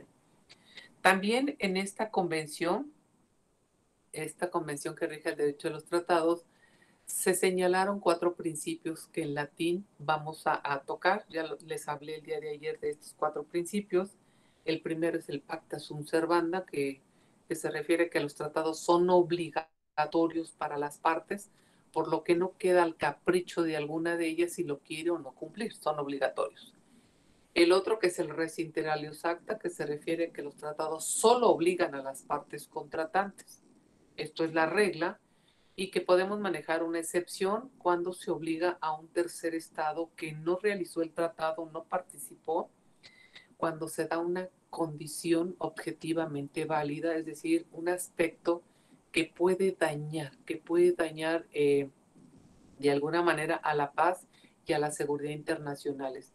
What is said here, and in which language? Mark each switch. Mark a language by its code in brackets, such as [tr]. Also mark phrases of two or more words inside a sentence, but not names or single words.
[es] También en esta convención que rige el derecho de los tratados, se señalaron cuatro principios que en latín vamos a tocar. Ya les hablé el día de ayer de estos cuatro principios. El primero es el [la] pacta sunt servanda, [es] que se refiere a que los tratados son obligatorios para las partes, por lo que no queda al capricho de alguna de ellas si lo quiere o no cumplir, son obligatorios. El otro, que es el [la] res inter alios acta, [es] que se refiere a que los tratados solo obligan a las partes contratantes. Esto es la regla, y que podemos manejar una excepción cuando se obliga a un tercer estado que no realizó el tratado, no participó, cuando se da una condición objetivamente válida, es decir, un aspecto que puede dañar de alguna manera a la paz y a la seguridad internacionales.